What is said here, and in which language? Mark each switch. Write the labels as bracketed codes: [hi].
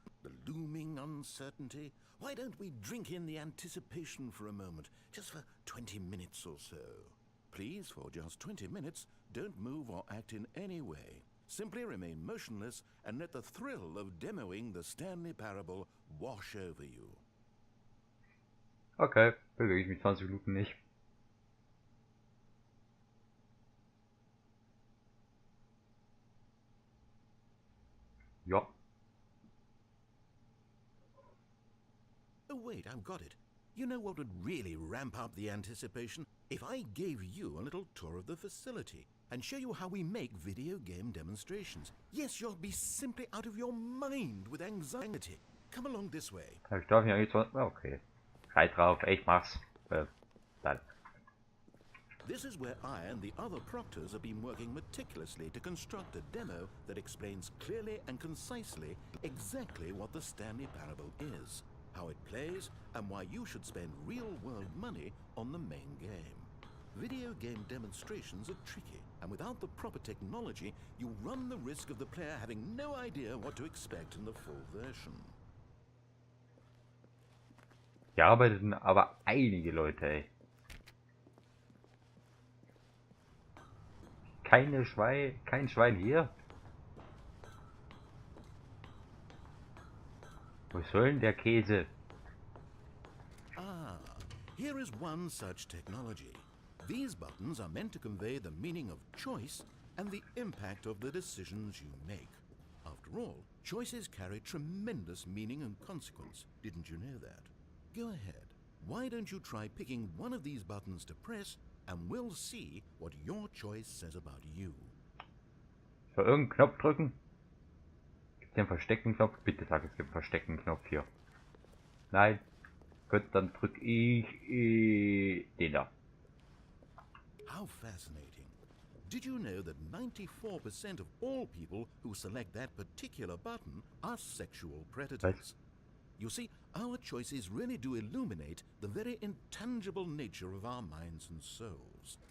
[en] The looming uncertainty? Why don't we drink in the anticipation for a moment, just for 20 minutes or so? Please, for just 20 minutes, don't move or act in any way. Simply remain motionless and let the thrill of demoing the Stanley Parable wash over you. [de] Okay, bewege ich mich 20 Minuten nicht. Ja. [en] Oh wait, I've got it. You know what would really ramp up the anticipation? If I gave you a little tour of the facility and show you how we make video game demonstrations. Yes, you'll be simply out of your mind with anxiety. Come along this way. [de] Ich darf mich eigentlich 20... Okay. Scheiß drauf, ich mach's. Dann. [en] This is where I and the other proctors have been working meticulously to construct a demo that explains clearly and concisely exactly what the Stanley Parable is, how it plays, and why you should spend real-world money on the main game. Video game demonstrations are tricky, and without the proper technology, you run the risk of the player having no idea what to expect in the full version. [de] Hier arbeiteten aber einige Leute, ey. Kein Schwein hier. Wo soll denn der Käse? [en] Ah, here is one such technology. These buttons are meant to convey the meaning of choice and the impact of the decisions you make. After all, choices carry tremendous meaning and consequence. Didn't you know that? Go ahead. Why don't you try picking one of these buttons to press, and we'll see what your choice says about you. [de] Für irgendeinen Knopf drücken? Gibt es einen versteckten Knopf? Bitte sag, es gibt einen versteckten Knopf hier. Nein. Gut, dann drücke ich den da. [en] How fascinating. Did you know that 94% of all people who select that particular button are sexual predators? You see, our choices really do illuminate the very intangible nature of our minds and souls.